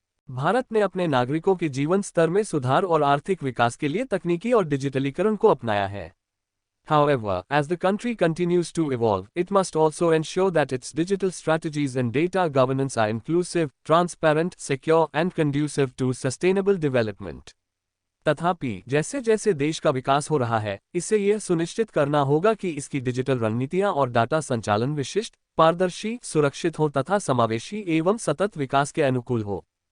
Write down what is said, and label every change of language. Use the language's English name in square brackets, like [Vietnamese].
[Hindi] भारत ने अपने नागरिकों के जीवन स्तर में सुधार और आर्थिक विकास के लिए तकनीकी और डिजिटलीकरण को अपनाया है। [English] However, as the country continues to evolve, it must also ensure that its digital strategies and data governance are inclusive, transparent, secure, and conducive to sustainable development. [Hindi] तथापि जैसे जैसे देश का विकास हो रहा है, इसे यह सुनिश्चित करना होगा कि इसकी डिजिटल रणनीतियां और डाटा संचालन विशिष्ट, पारदर्शी, सुरक्षित हो तथा समावेशी एवं सतत विकास के अनुकूल हो।